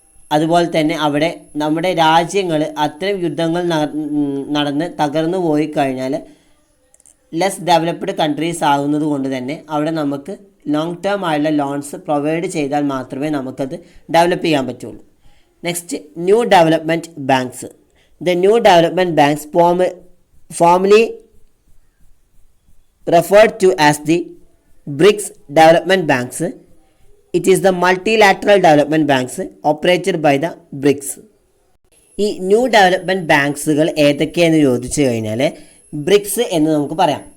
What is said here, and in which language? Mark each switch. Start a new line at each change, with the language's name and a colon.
Malayalam: അതുപോലെ തന്നെ അവിടെ നമ്മുടെ രാജ്യങ്ങൾ അത്തരം യുദ്ധങ്ങൾ നടന്ന് തകർന്നു പോയി കഴിഞ്ഞാൽ ലെസ് ഡെവലപ്ഡ് കൺട്രീസ് ആകുന്നത് കൊണ്ട് തന്നെ അവിടെ നമുക്ക് ലോങ് ടേം ആയുള്ള ലോൺസ് പ്രൊവൈഡ് ചെയ്താൽ മാത്രമേ നമുക്കത് ഡെവലപ്പ് ചെയ്യാൻ പറ്റുള്ളൂ.
English: Next new development banks. The new development banks formally referred to as the BRICS development banks. It is the multilateral development banks operated by the BRICS.
Malayalam: ഈ new development ബാങ്ക്സുകൾ ഏതൊക്കെയെന്ന് ചോദിച്ചു കഴിഞ്ഞാൽ BRICS എന്ന് നമുക്ക് പറയാം.